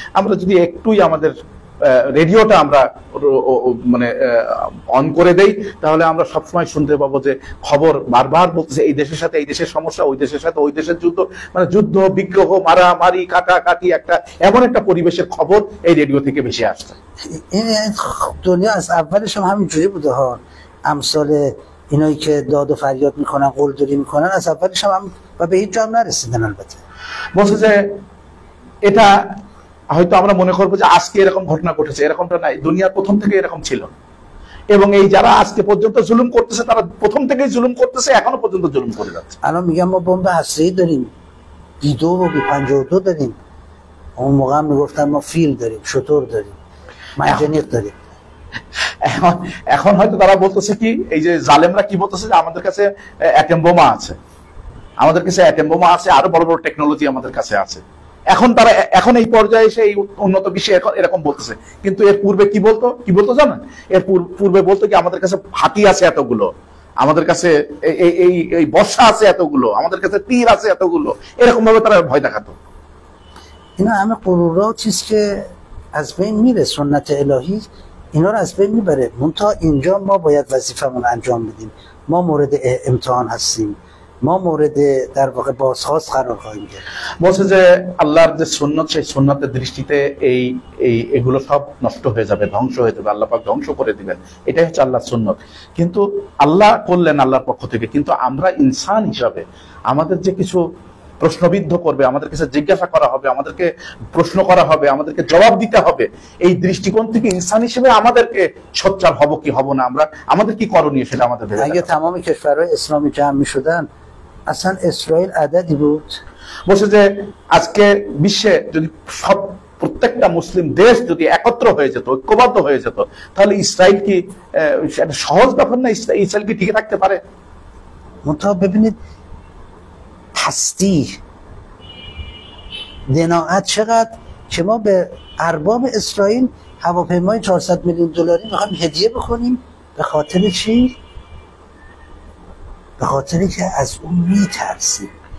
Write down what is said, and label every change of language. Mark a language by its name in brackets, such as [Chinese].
[Bangla] আমরা যদি একটুই আমাদের রেডিওটা আমরা মানে অন করে দেই, তাহলে আমরা সবসময় শুনতে পাবো যে খবর বারবার বলতেছে এই দেশের সাথে এই দেশের সমস্যা, ওই দেশের সাথে ওই দেশের যুদ্ধ, মানে যুদ্ধ বিগ্রহ, মারামারি, কাটাকাটি, একটা এমন একটা পরিবেশের খবর এই রেডিও থেকে বেশি আসছে। [Persian] این دنیا از اولش هم همینجوری بوده ها، امثال اینایی که داد و فریاد میکنن، قلدری میکنن، از اولش هم و به هیچ جا هم نرسیدن البته. [Bangla] বলছে যে এটা হয়তো আমরা মনে করবো যে আজকে এরকম ঘটনা ঘটেছে, এরকমটা নাই, দুনিয়ার প্রথম থেকে এরকম ছিল। এবং এই যারা আজকে পর্যন্ত জুলুম করতেছে তারা প্রথম থেকেই জুলুম করতেছে, এখনো পর্যন্ত জুলুম করে যাচ্ছে। [Persian] الان میگم ما بمب هسته‌ای داریم، B2 و B52 داریم، اون موقع هم میگفتن ما فیل داریم، شتر داریم، منجنیق داریم. [Bangla] এখন হয়তো তারা বলতেছে কি, এই যে জালেমরা কি বলতেছে যে আমাদের কাছে অ্যাটম বোমা আছে, আমাদের কাছে অ্যাটম বোমা আছে, আরো বড় বড় টেকনোলজি আমাদের কাছে আছে। এখন তারা এখন এই পর্যায়ে এসে এই উন্নত বিশ্বে এরকম বলতেছে, কিন্তু এর পূর্বে কি বলতো জানেন? এর পূর্বে বলতো কি আমাদের কাছে হাতি আছে এতগুলো, আমাদের কাছে এই বর্ষা আছে এতগুলো, আমাদের কাছে তীর আছে এতগুলো, এরকম ভাবে তারা ভয় দেখাতো। [Persian] اینا همه غرورها چیز که از بین میره، سنت الهی اینا رو از بین میبره. منتها اینجا ما باید وظیفمون انجام بدیم. ما مورد امتحان هستیم، ما مورد در واقع بازخواست قرار خواهیم گرفت. [Bangla] বলছে যে আল্লাহর যে সুন্নত, সেই সুন্নতের দৃষ্টিতে এগুলো সব নষ্ট হয়ে যাবে, ধ্বংস হয়ে যাবে, আল্লাহ পাক ধ্বংস করে দিবেন, এটাই হচ্ছে আল্লাহর সুন্নত। কিন্তু আল্লাহ করলেন আল্লাহর পক্ষ থেকে, কিন্তু আমরা ইনসান হিসাবে আমাদের যে কিছু প্রশ্নবিদ্ধ করবে, আমাদের কাছে জিজ্ঞাসা করা হবে, আমাদেরকে প্রশ্ন করা হবে, আমাদেরকে জবাব দিতে হবে, এই দৃষ্টিকোণ থেকে ইনসান হিসেবে আমাদেরকে সোচ্চার হব কি হব না, আমাদের কি করণীয় সেটা আমাদের ভেবে [Persian] اگه تمام کشورهای اسلامی جمع میشدن اصلا اسرائیل عددی بود. [Bangla] বলছে যে আজকে বিশ্বে যদি প্রত্যেকটা মুসলিম দেশ যদি একত্র হয়ে যেত, ঐক্যবদ্ধ হয়ে যেত, তাহলে ইসরায়েল কি একটা সহজ ব্যাপার না? ইসরায়েল কি টিকে থাকতে পারে? [Persian] منتها ببینید هستی دناعت چقدر که ما به ارباب اسرائیل هواپیمای 400 میلیون دلاری میخوایم هدیه بکنیم. به خاطر چی؟ به خاطری که از اون میترسیم.